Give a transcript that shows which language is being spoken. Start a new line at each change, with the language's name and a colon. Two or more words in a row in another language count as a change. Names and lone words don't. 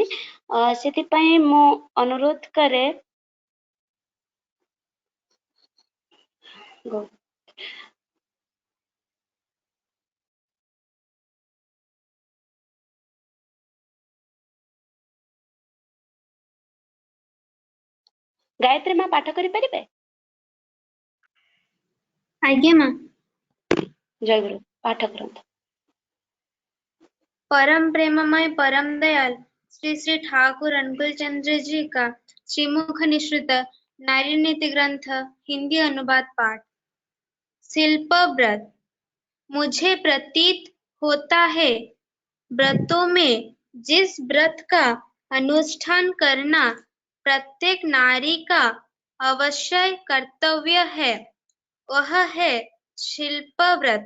Odia: ସେଥିପାଇଁ ମୁଁ ଅନୁରୋଧ କରେ ଗାୟତ୍ରୀ ମା ପାଠ କରିପାରିବେ? ଆଜ୍ଞା ମା। ଜୟଗୁରୁ, ପାଠ କରନ୍ତୁ।
Hindi: परम प्रेममय परम दयाल श्री श्री ठाकुर अनुकूल चंद्र जी का श्रीमुख निश्रित नारी नीति ग्रंथ हिंदी अनुवाद पाठ। शिल्प व्रत। मुझे प्रतीत होता है व्रतों में जिस व्रत का अनुष्ठान करना प्रत्येक नारी का अवश्य कर्तव्य है वह है शिल्प व्रत।